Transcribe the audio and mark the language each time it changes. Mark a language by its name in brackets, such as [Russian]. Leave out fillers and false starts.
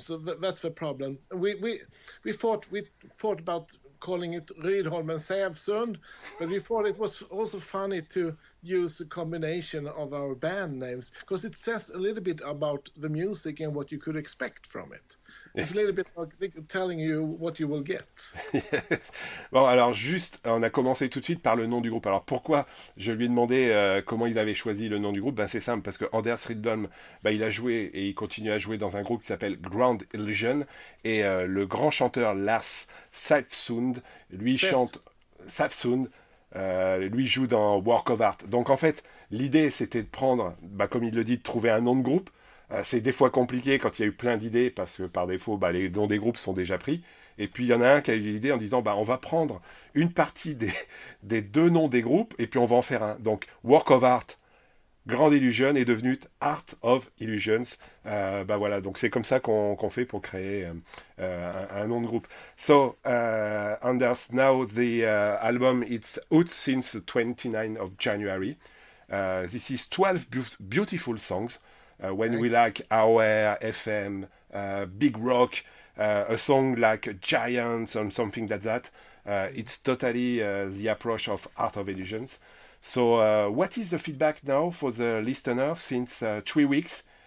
[English] So that's the problem. We thought about calling it Rydholm and Säfsund, but we thought it was also funny to use a combination of our band names because it says a little bit about the music and what you could expect from it. It's a little bit like telling you what you will get. Yes. [French] Bon, alors juste, on a commencé tout de suite par le nom du groupe. Alors pourquoi je lui ai demandé comment il avait choisi le nom du groupe? C'est simple, parce que Anders Rydholm, il a joué et il continue à jouer dans un groupe qui s'appelle Grand Illusion, et le grand chanteur Lars Säfsund, lui chante Säfsund. Lui joue dans Work of Art. Donc en fait, l'idée c'était de prendre, comme il le dit, de trouver un nom de groupe. C'est des fois compliqué quand il y a eu plein d'idées parce que par défaut, les noms des groupes sont déjà pris. Et puis il y en a un qui a eu l'idée en disant, on va prendre une partie des deux noms des groupes et puis on va en faire un. Donc Work of Art, Grand Illusion est devenu Art of Illusions. Voilà, donc c'est comme ça qu'on fait pour créer un nom de groupe. [English] So, Anders, now the album it's out since the 29th of January. This is 12 beautiful songs. When we like our FM, big rock, a song like Giants or something like that, it's totally the approach of Art of Illusions. So, what is the feedback now for the listeners since 3 weeks?